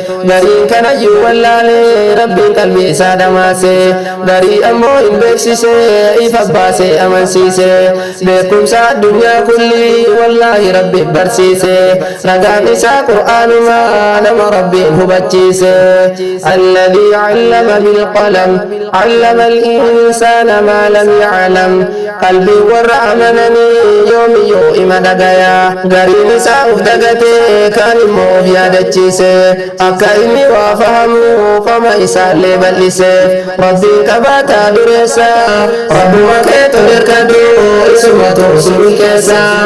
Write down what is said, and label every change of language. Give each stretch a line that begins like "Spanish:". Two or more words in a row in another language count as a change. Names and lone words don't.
Oromo: Gariin kanayyuu wallaale Rabbiin qalbii isaa dhamaase. Garii ammoo hin beeksise ifa baase amansiise. Beekumsa addunyaa kulli wallaahi Rabbi barsiise. Ragaan isaa Qur'aanuma nama Rabbiin hubachiise.
Arabic: الذي علم بالقلم علم الإنسان ما لم يعلم.
Oromo: Qalbii warra amananii yoomiyyuu ima dhagaya. Gariin isaa uf dagate kaan immoo of yaadachiise. Akka inni waa fahamu qoma isaallee bal'ise. Rabbiin qabaataa dureessa rabbuma kee tol hirkadhu isumatu sun keessa.